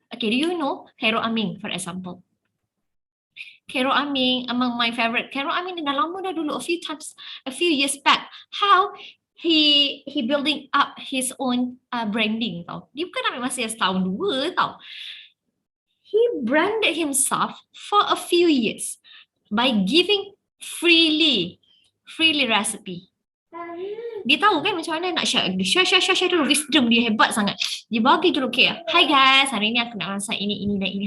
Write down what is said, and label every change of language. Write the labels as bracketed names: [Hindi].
[English] Okay, do you know Khairul Amin for example? Khairul Amin, among my favorite. Khairul Amin [Malay] dah lama dah dulu, [English] a few years back. How he building up his own branding tau. [Malay] Dia bukan ambil masa yang setahun dua tau. [English] He branded himself for a few years by giving freely recipe. [Malay] Dia tahu kan macam mana nak share dulu, wisdom dia hebat sangat. Dia bagi dulu, [English] okay, hi guys, [Malay] hari ni aku nak masak ini dan ini.